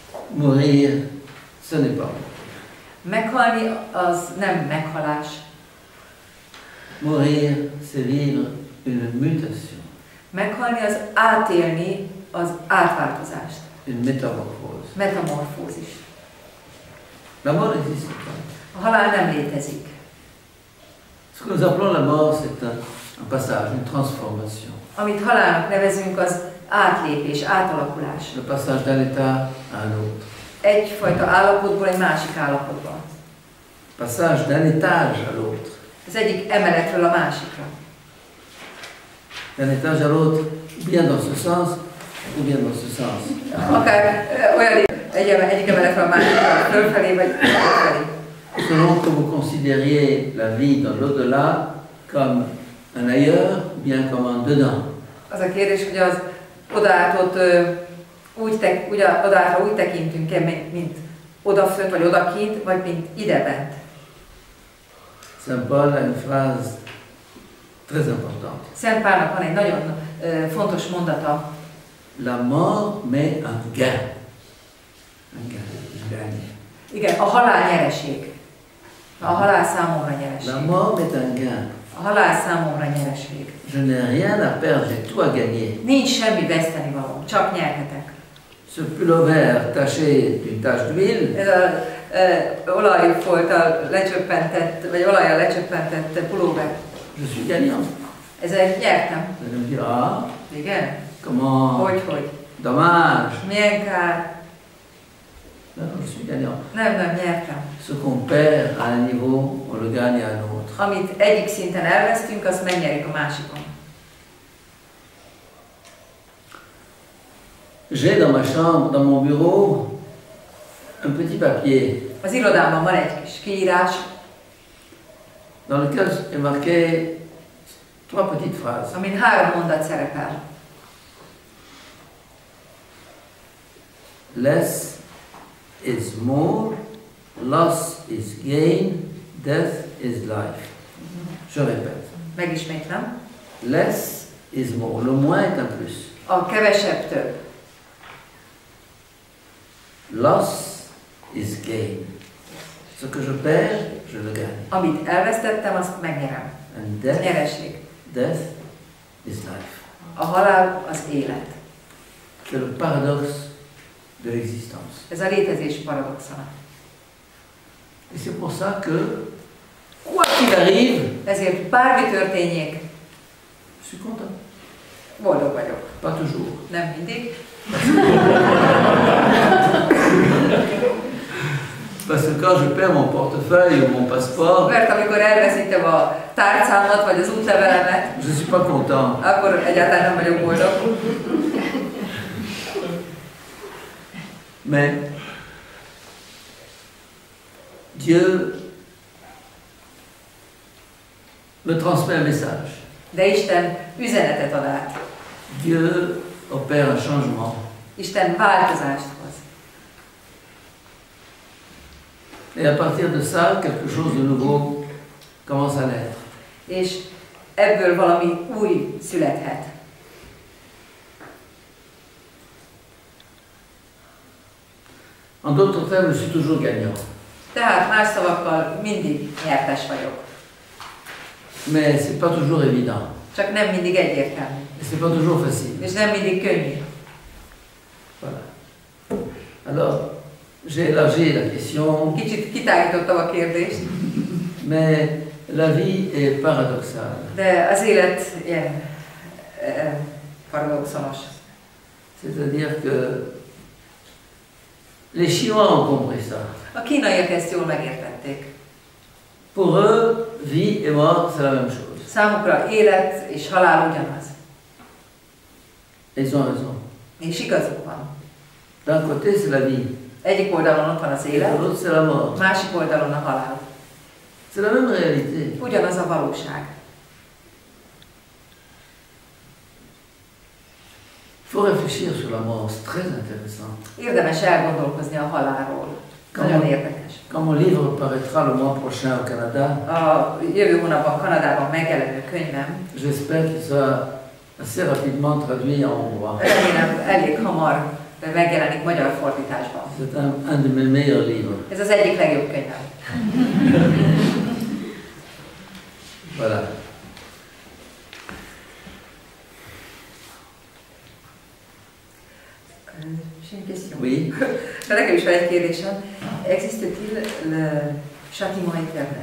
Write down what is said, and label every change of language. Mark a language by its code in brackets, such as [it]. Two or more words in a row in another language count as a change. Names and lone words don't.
[fr] Mourir, ce n'est pas mourir. [hu] Meghalni az nem meghalás. [fr] Mourir, c'est vivre une mutation. [hu] Meghalni az átélni az átváltozást. [fr] Une métamorphose. [hu] Metamorfózis. [fr] La mort n'existe pas. [hu] A halál nem létezik. [fr] Ce que nous appelons la mort, c'est un passage, une transformation. [hu] Amit halálnak nevezünk, az átlépés, átalakulás. [fr] Le passage d'un état à un autre. [hu] Egyfajta állapotból egy másik állapotba. [fr] Passage d'un étage à l'autre. [hu] Az egyik emeletről a másikra. [fr] D'un étage à l'autre, bien dans ce sens, ou bien dans ce sens. [hu] Akár olyan egyik emeletről a másikra, fölfelé vagy fölfelé. [fr] Selon que vous considériez la vie dans l'au-delà comme un ailleurs, bien comme un dedans. [hu] Az a kérdés, hogy az odaátot odaátra úgy tekintünk-e, mint odafönt, vagy odakint, vagy mint idebent. [fr] Saint Paul a une phrase très importante. [hu] Szent Pálnak van egy nagyon fontos mondata. [fr] La mort met un gain. Un gain, je gagne. [hu] Igen, a halál nyereség. A halál számomra nyereség. [fr] La mort met un gain. [hu] A halál számomra nyereség. [fr] Je n'ai rien à perdre, j'ai tout à gagner. [hu] Nincs semmi vesztenivalóm, csak nyerhetek. [fr] Ce pullover taché d'une tache d'huile. [hu] Ez az olajfolttal lecsöppentett, vagy olajjal lecsöppentett pulóver. [fr] Je suis gagnant. [hu] Ezzel nyertem. [fr] Vous allez me dire, ah, [hu] Igen? [fr] comment? [hu] Hogy? [fr] Dommage. [hu] Milyen kár? [fr] Non, je suis gagnant. [hu] Nem, nyertem. [fr] Ce qu'on perd à un niveau, on le gagne à un autre. [hu] Amit egyik szinten elvesztünk, azt megnyerik a másikon. [fr] J'ai dans ma chambre, dans mon bureau, un petit papier [hu] Az irodámban van egy kis kiírás, [fr] dans lequel est marqué 3 petites phrases. [hu] amin 3 mondat szerepel. [en] Less is more, loss is gain, death is life. [fr] Je répète. [hu] Megismétlem. [en] Less is more. [fr] Le moins est un plus. [hu] A kevesebb több. [en] Loss is gain. [fr] Ce que je perds, je le gagne. [hu] Amit elvesztettem, azt megnyerem. [en] And death, [hu] Nyereség. [en] death is life. [hu] A halál az élet. [fr] C'est le paradoxe de l'existence. [hu] Ez a létezés paradoxona. [fr] Et c'est pour ça que, quoi qu'il arrive, [hu] Ezért bármi történjék, [fr] je suis content. [hu] boldog vagyok. [fr] Pas toujours. [hu] Nem mindig. [fr] Parce que quand je perds mon portefeuille ou mon passeport, [hu] Mert amikor elveszítem a tárcámat, vagy az útlevelemet, [fr] je suis pas content. [hu] akkor egyáltalán nem vagyok boldog. [fr] Mais Dieu me transmet un message. [hu] De Isten üzenetet ad át. [fr] Dieu opère un changement. [hu] Isten változást hoz. [fr] Et à partir de ça, quelque chose de nouveau commence à naître. [hu] És ebből valami új születhet. [fr] En d'autres termes, je suis toujours gagnant. [hu] Tehát más szavakkal mindig nyertes vagyok. [fr] Mais c'est pas toujours évident. [hu] Csak nem mindig egyértelmű. [fr] Et c'est pas toujours facile. [hu] És nem mindig könnyű. [fr] Voilà. Alors, j'ai élargi la question, [hu] Kicsit kitágítottam a kérdést, [fr] mais la vie est paradoxale. [hu] de az élet ilyen paradoxonos. [fr] C'est-à-dire que les Chinois ont compris ça. [hu] A kínaiak ezt jól megértették. [fr] Pour eux, vie et mort, c'est la même chose. [hu] Számukra élet és halál ugyanaz. [fr] Et ils ont raison. [hu] És igazuk van. [fr] D'un côté, c'est la vie. [hu] Egyik oldalon ott van az [fr] Et de [hu] élet, [fr] l'autre, c'est la mort. [hu] másik oldalon a halál. [fr] C'est la même réalité. [hu] Ugyanaz a valóság. [fr] Il faut réfléchir sur la mort, c'est très intéressant. [hu] Érdemes elgondolkozni a halálról. Nagyon érdekes. [fr] Quand mon livre paraîtra le mois prochain au Canada, [hu] A jövő hónapban Kanadában megjelenő könyvem, [fr] j'espère qu'il sera assez rapidement traduit en hongrois. [hu] remélem elég hamar megjelenik magyar fordításban. [fr] C'est un de mes meilleurs livres. [hu] Ez az egyik legjobb könyvem. [fr] Voilà. J'ai une question. Oui. [hu] Nekem is van egy kérdésem. [fr] Existe-t-il le châtiment éternel?